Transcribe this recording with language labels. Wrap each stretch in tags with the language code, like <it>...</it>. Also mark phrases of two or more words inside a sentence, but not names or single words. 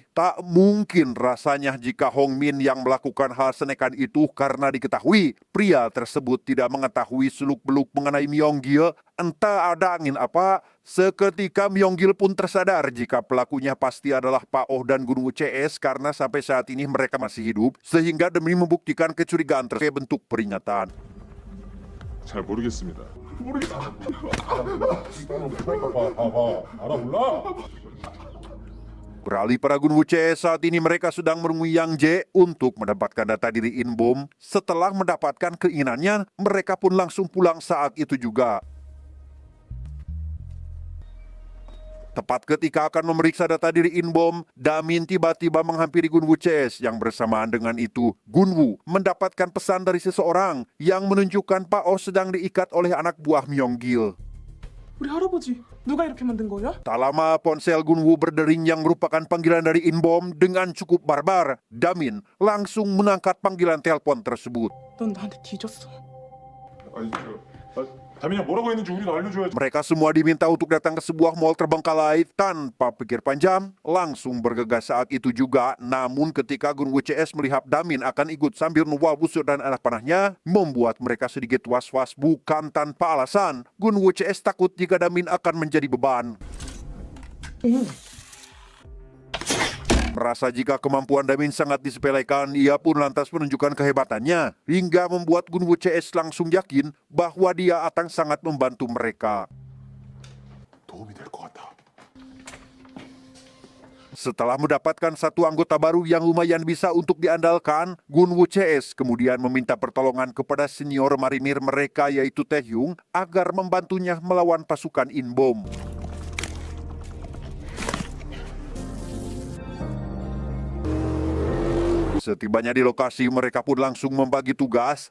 <id>Tak mungkin rasanya jika Hong Min yang melakukan hal senekan itu karena diketahui pria tersebut tidak mengetahui seluk-beluk mengenai Myong-gil. Entah ada angin apa, seketika Myong-gil pun tersadar jika pelakunya pasti adalah Pak Oh dan Gun Woo CS karena sampai saat ini mereka masih hidup. Sehingga demi membuktikan kecurigaan tersebut bentuk peringatan.</id> <ko>잘 모르겠습니다.</ko> <id>Beralih pada Gun Woo CS, saat ini mereka sedang menemui Yang Jae untuk mendapatkan data diri In-bom. Setelah mendapatkan keinginannya, mereka pun langsung pulang saat itu juga. Tepat ketika akan memeriksa data diri In-bom, Damin tiba-tiba menghampiri Gun Woo CS yang bersamaan dengan itu. Gun Woo mendapatkan pesan dari seseorang yang menunjukkan Pak Oh sedang diikat oleh anak buah Myong-gil.</id> <ko>우리 할아버지 누가 이렇게 만든 거야?</ko> <id>Tak lama ponsel Gun Woo berdering yang merupakan panggilan dari In-bom dengan cukup barbar. Damin langsung mengangkat panggilan telepon tersebut.</id> <ko>넌 나한테 뒤졌어. 아니, 다민아 뭐라고 했는지 우리가 알려줘야지.</ko> <id>Mereka semua diminta untuk datang ke sebuah mall terbengkalai tanpa pikir panjang, langsung bergegas saat itu juga. Namun ketika Gun Woo CS melihat Damin akan ikut sambil membawa busur dan anak panahnya, membuat mereka sedikit was-was bukan tanpa alasan. Gun Woo CS takut jika Damin akan menjadi beban. Merasa jika kemampuan Damin sangat disepelekan, ia pun lantas menunjukkan kehebatannya, hingga membuat Gun Woo CS langsung yakin bahwa dia akan sangat membantu mereka.</id> <ko>도움이 될 것 같아.</ko> <id>Setelah mendapatkan satu anggota baru yang lumayan bisa untuk diandalkan, Gun Woo CS kemudian meminta pertolongan kepada senior marinir mereka yaitu Tae Hyung agar membantunya melawan pasukan In-bom. Setibanya di lokasi, mereka pun langsung membagi tugas.</id>